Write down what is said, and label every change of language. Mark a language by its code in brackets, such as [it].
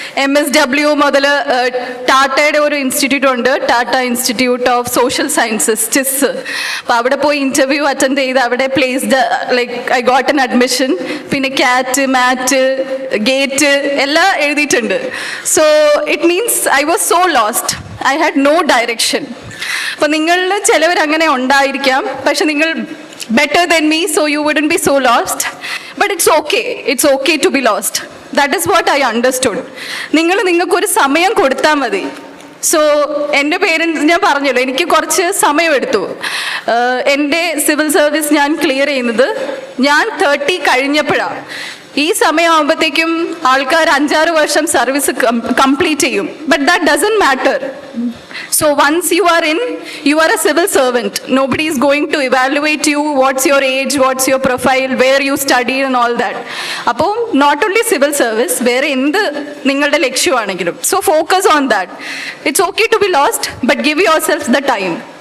[ml] MSW മുതൽ ടാറ്റയുടെ ഒരു ഇൻസ്റ്റിറ്റ്യൂട്ട് ഉണ്ട്, Tata institute of social sciences, ചിസ്. അപ്പോൾ അവിടെ പോയി ഇൻ്റർവ്യൂ അറ്റൻഡ് ചെയ്ത് അവിടെ placed, [en] Like I got an admission. [ml] പിന്നെ കാറ്റ്, മാറ്റ്, ഗേറ്റ് എല്ലാം എഴുതിയിട്ടുണ്ട്. [en] So it means I was so lost, I had no direction. [ml] അപ്പോൾ നിങ്ങളിൽ ചിലവരങ്ങനെ ഉണ്ടായിരിക്കാം, പക്ഷെ നിങ്ങൾ [en] better than me, so you wouldn't be so lost. But it's okay to be lost. That is what I understood. [ml] നിങ്ങൾക്കൊരു സമയം കൊടുത്താൽ മതി. So എൻ്റെ പേരൻസ്, ഞാൻ പറഞ്ഞല്ലോ എനിക്ക് കുറച്ച് സമയമെടുത്തു. എൻ്റെ സിവിൽ സർവീസ് ഞാൻ ക്ലിയർ ചെയ്യുന്നത് ഞാൻ 30 കഴിഞ്ഞപ്പോഴാണ്. ഈ സമയമാകുമ്പോഴത്തേക്കും ആൾക്കാർ 5-6 വർഷം സർവീസ് കംപ്ലീറ്റ് ചെയ്യും. [en] But that doesn't matter. So once you are in, you are a civil servant. Nobody is going to evaluate you, what's your age, what's your profile, where you studied and all that. [ml] അപ്പോൾ [en] not only civil service, [ml] വേറെ എന്ത് നിങ്ങളുടെ ലക്ഷ്യമാണെങ്കിലും. [en] So focus on that. It's okay to be lost, but give yourself the time.